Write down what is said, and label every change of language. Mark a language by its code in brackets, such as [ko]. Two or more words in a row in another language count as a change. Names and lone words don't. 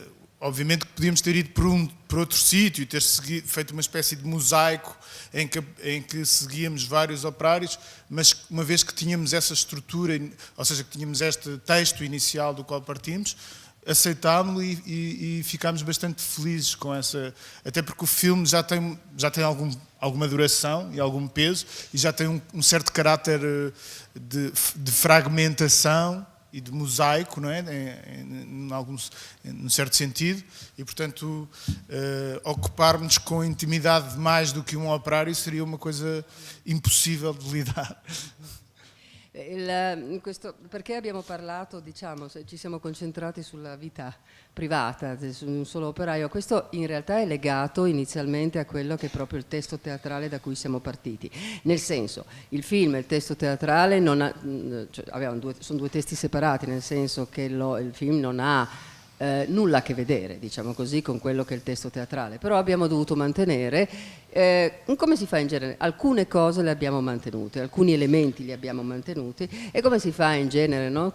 [pt] Obviamente que podíamos ter ido por outro sítio e ter feito uma espécie de mosaico em que seguíamos vários operários, mas uma vez que tínhamos essa estrutura, ou seja, que tínhamos este texto inicial do qual partimos, aceitámo-lo e ficámos bastante felizes com essa, até porque o filme já tem alguma duração e algum peso e já tem um certo caráter de fragmentação e de mosaico, não é? Num certo sentido, e portanto ocupar-nos com intimidade mais do que um operário seria uma coisa impossibile de lidar. [it] Perché abbiamo parlato, diciamo, ci siamo concentrati sulla vita privata, su un solo operaio. Questo in realtà è legato inizialmente a quello che è proprio il testo teatrale da cui siamo partiti. Nel senso, il film e il testo teatrale sono due testi separati, nel senso che il film non ha nulla a che vedere, diciamo così, con quello che è il testo teatrale, però abbiamo dovuto mantenere, come si fa in genere, alcune cose le abbiamo mantenute, alcuni elementi li abbiamo mantenuti, e come si fa in genere, no?